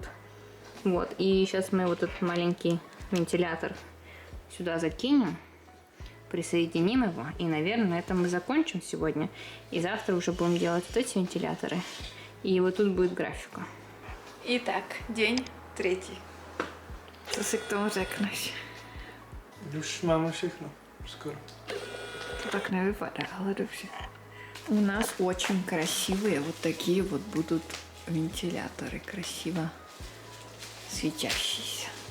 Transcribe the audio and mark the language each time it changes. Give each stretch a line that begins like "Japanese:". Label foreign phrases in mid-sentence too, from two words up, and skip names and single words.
Russian: Вот, и сейчас мы вот этот маленький вентилятор сюда закинем, присоединим его, и, наверное, на этом мы закончим сегодня. И завтра уже будем делать вот эти вентиляторы, и вот тут будет графика. Итак, день третий.
Czech: Co si k tomu řekneš? Už máme všechno, skoro. To tak ne vypadá, ale dobře.
Russian: У нас очень красивые вот такие вот будут вентиляторы, красиво светящиеся.